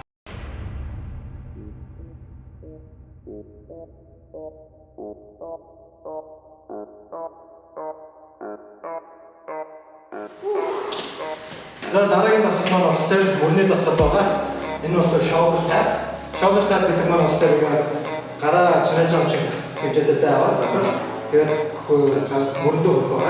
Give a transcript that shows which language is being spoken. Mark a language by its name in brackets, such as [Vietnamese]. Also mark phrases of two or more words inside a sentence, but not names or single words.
[Mongolian] За дараагийн дасгал маань болохоор мөрний дасгал байгаа. Энэ болохоор [English] shoulder tap. Shoulder tap [Mongolian] гэдэг маань болохоор гараа цунаж байгаа юм шиг хэмжээтэй заавал. Тэгээд мөрөндөө хөрөх байгаа.